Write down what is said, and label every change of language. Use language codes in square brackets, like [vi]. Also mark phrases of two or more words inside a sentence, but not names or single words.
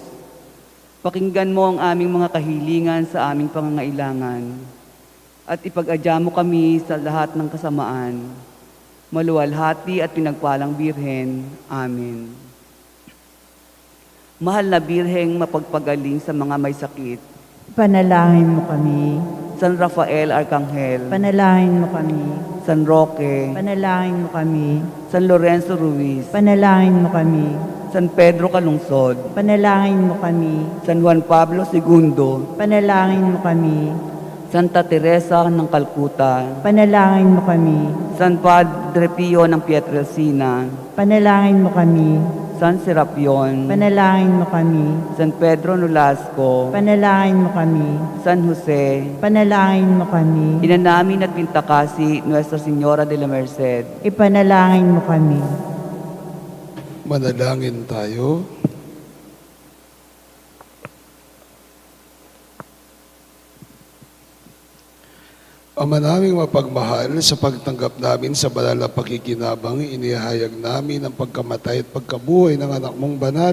[tl] Pakinggan mo ang aming mga kahilingan sa aming pangangailangan at ipag-adya mo kami sa lahat ng kasamaan. Maluwalhati at pinagpalang Birhen. Amen. Mahal na Birheng mapagpagaling sa mga may sakit, Panalangin mo kami. San Rafael Arcangel, Panalangin mo kami. San Roque, Panalangin mo kami. San Lorenzo Ruiz, Panalangin mo kami. San Pedro Calungsod, Panalangin mo kami. San Juan Pablo II, Panalangin mo kami. Santa Teresa ng Calcutta, Panalangin mo kami. San Padre Pio ng Pietrelcina, Panalangin mo kami. San Serapion, Panalangin mo kami. San Pedro Nolasco, Panalangin mo kami. San Jose, Panalangin mo kami. Ina namin at Pintakasi, Nuestra Señora de la Merced, Ipanalangin mo kami. Manalangin tayo. Ama naming mapagmahal, sa pagtanggap namin sa banal na pakikinabang, inihayag namin ang pagkamatay at pagkabuhay ng anak mong banal.